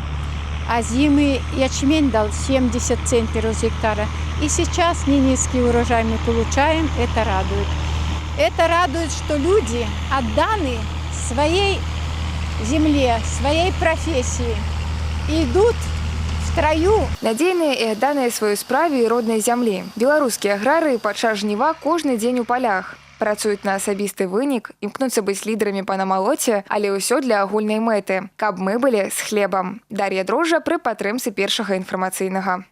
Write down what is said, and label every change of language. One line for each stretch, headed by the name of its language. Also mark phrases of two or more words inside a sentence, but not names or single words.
Russian: А зимый ячмень дал 70 центнеров с гектара. И сейчас не низкий урожай мы получаем, это радует. Это радует, что люди отданы своей земле, своей профессии, идут в строю.
Belarusian: Надзейныя і адданыя сваёй справе і роднай зямлі. Беларускія аграры падчас жніва кожны дзень у палях. Працуюць на асабісты вынік, імкнуцца быць лідарамі па намалоце, але ўсё для агульнай мэты, каб мы былі з хлебам. Дар'я Дрожжа пры падтрымцы першага інфармацыйнага.